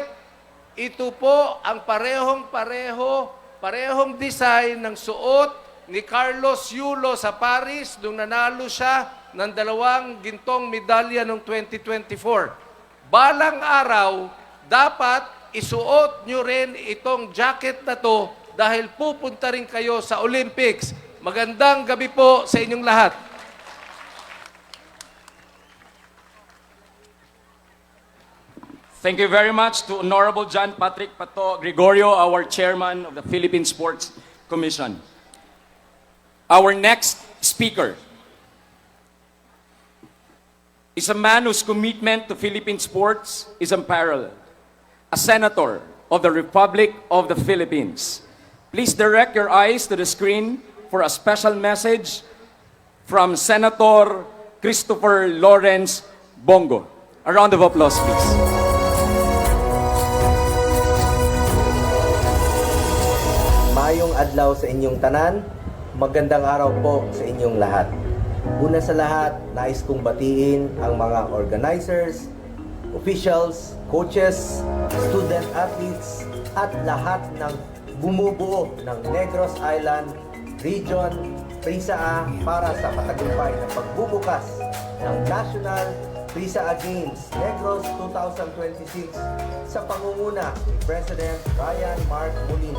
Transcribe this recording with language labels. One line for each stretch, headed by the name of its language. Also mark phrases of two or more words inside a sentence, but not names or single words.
Filipino: Ito po ang parehong design ng suot ni Carlos Yulo sa Paris nung nanalo siya ng 2 gintong medalya noong 2024. Balang araw, dapat isuot nyo rin itong jacket na to dahil pupunta rin kayo sa Olympics. Magandang gabi po sa inyong lahat.
English: Thank you very much to Honorable John Patrick Pato Gregorio, our chairman of the Philippine Sports Commission. Our next speaker is a man whose commitment to Philippine sports is unparalleled. A senator of the Republic of the Philippines. Please direct your eyes to the screen for a special message from Senator Christopher Lawrence Bongo. A round of applause, please.
Hiligaynon: Mayong adlaw sa inyong tanan,
Filipino: magandang araw po sa inyong lahat. Una sa lahat, nais kong batiin ang mga
English: organizers, officials, coaches, student athletes,
Filipino: at lahat ng bumubuo ng Negros Island Region, Prisaa para sa patagumpay na pagbubukas ng National Prisaa Games Negros 2026 sa pangunguna ni President Ryan Mark Molina.